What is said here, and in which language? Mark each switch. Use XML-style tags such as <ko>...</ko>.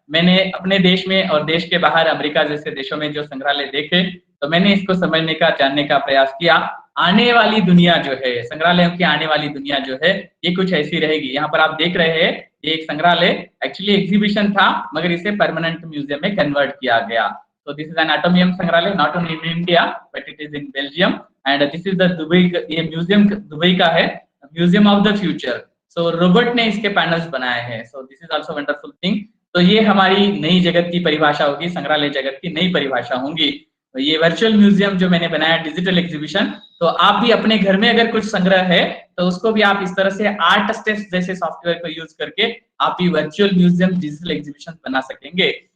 <hi>मैंने अपने देश में और देश के बाहर अमेरिका जैसे देशों में जो संग्रहालय देखे, तो मैंने इसको समझने का, जानने का प्रयास किया। आने वाली दुनिया जो है, संग्रहालयों की आने वाली दुनिया जो है, ये कुछ ऐसी रहेगी। यहाँ पर आप देख रहे हैं, ये एक संग्रहालय एक्चुअली एग्जीबिशन था, मगर इसे परमानेंट म्यूजियम में कन्वर्ट किया गया।</hi> <en>So this is an atomium संग्रहालय, not only in India but it is in Belgium, and this is the Dubai,</en> <hi>ये म्यूजियम दुबई का है,</hi> <en>Museum of the future.</en> <hi>So robot ने इसके पैनल्स बनाए हैं।</hi> <en>So this is also wonderful thing.</en> <hi>तो ये हमारी नई जगत की परिभाषा होगी, संग्रहालय जगत की नई परिभाषा होंगी। तो ये वर्चुअल म्यूजियम जो मैंने बनाया, डिजिटल एग्जीबिशन, तो आप भी अपने घर में अगर कुछ संग्रह है, तो उसको भी आप इस तरह से आर्ट स्टेप्स जैसे सॉफ्टवेयर को यूज करके आप भी वर्चुअल म्यूजियम, डिजिटल एग्जीबिशन बना सकेंगे।</hi>